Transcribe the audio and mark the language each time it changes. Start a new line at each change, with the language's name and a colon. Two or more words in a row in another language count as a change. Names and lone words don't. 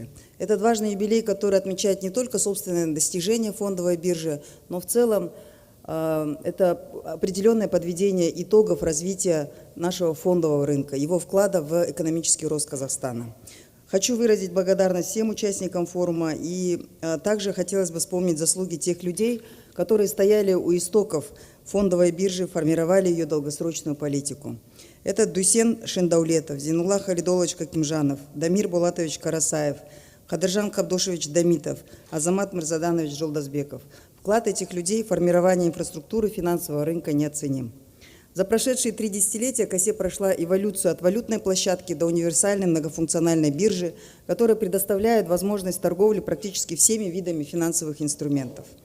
Russian: Этот важный юбилей, который отмечает не только собственные достижения фондовой биржи, но в целом это определенное подведение итогов развития нашего фондового рынка, его вклада в экономический рост Казахстана. Хочу выразить благодарность всем участникам форума, и также хотелось бы вспомнить заслуги тех людей, которые стояли у истоков фондовой биржи, формировали ее долгосрочную политику. Это Дусен Шендаулетов, Зинулла Халидолович Какимжанов, Дамир Булатович Карасаев, Кадыржан Кабдошевич Дамитов, Азамат Мирзаданович Жолдасбеков. Вклад этих людей в формирование инфраструктуры финансового рынка неоценим. За прошедшие 3 десятилетия КАСЕ прошла эволюцию от валютной площадки до универсальной многофункциональной биржи, которая предоставляет возможность торговли практически всеми видами финансовых инструментов.